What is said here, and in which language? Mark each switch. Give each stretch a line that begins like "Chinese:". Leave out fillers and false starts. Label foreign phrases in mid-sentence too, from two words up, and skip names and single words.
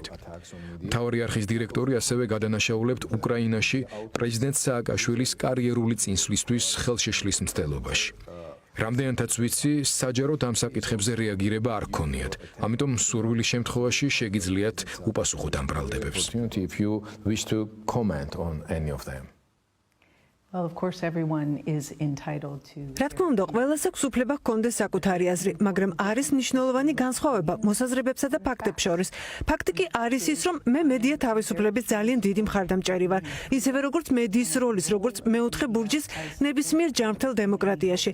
Georgian: მთავარი არხის დირექტორი ასევე გადანაშაულებთ უკრაინაში პრეზიდენტ სააკაშვილის კარიერული წინსვლისთვის ხელშეშლის მცდელობაში. რამდენადაც ვიცი, საჯაროდ ამ საკითხებზე რეაგირება არ გქონიათ. ამიტომ სურვილის შემთხვევაში შეგიძლიათ უპასუხოთ ამ ბრალდებებს.
English: if you wish to comment on any of them. Well, of course, everyone is entitled to.
Georgian: რა თქმა უნდა, ყველას აქვს უფლება ჰქონდეს საკუთარი აზრი, მაგრამ არის მნიშვნელოვანი განსხვავება მოსაზრებებსა და ფაქტებს შორის. ფაქტი კი არის ის, რომ მე მედია თავისუფლების ძალიან დიდი მხარდამჭერი ვარ, ისევე როგორც მედიის როლის, როგორც მეოთხე ბურჯის ნებისმიერ ჯანმრთელ დემოკრატიაში.